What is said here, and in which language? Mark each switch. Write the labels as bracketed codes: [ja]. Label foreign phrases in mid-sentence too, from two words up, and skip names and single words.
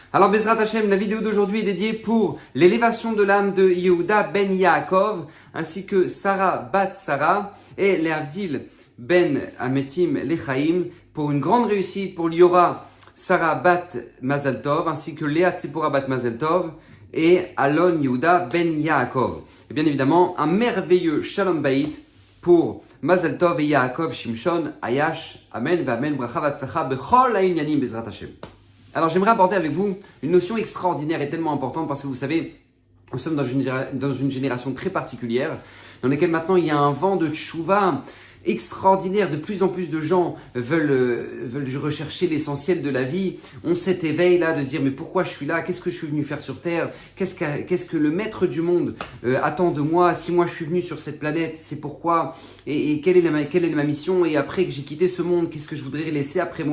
[fr] Alors [he] בעזרת השם, [fr] la vidéo d'aujourd'hui est dédiée pour l'élévation de l'âme de Yehuda ben Yaakov, ainsi que Sarah bat Sarah et [he] להבדיל בין המתים לחיים, [fr] pour une grande réussite pour Liora Sarah bat Mazal Tov, ainsi que Léa Tzipora bat Mazal Tov et Alon Yehuda ben Yaakov. Et bien évidemment, un merveilleux [he] שלום בית [fr] pour Mazal Tov et Yaakov Shimshon Ayash. [he] אמן ואמן ברכה והצלחה בכל העניינים בעזרת השם. [fr] Alors j'aimerais aborder avec vous une notion extraordinaire et tellement importante parce que vous savez, nous sommes dans une génération très particulière dans laquelle maintenant il y a un vent de tchouva extraordinaire. De plus en plus de gens veulent rechercher l'essentiel de la vie, ont cet éveil là de se dire mais pourquoi je suis là, qu'est-ce que je suis venu faire sur Terre, qu'est-ce que le maître du monde attend de moi, si moi je suis venu sur cette planète, c'est pourquoi, et quelle est ma mission, et après que j'ai quitté ce monde, qu'est-ce que je voudrais laisser après moi.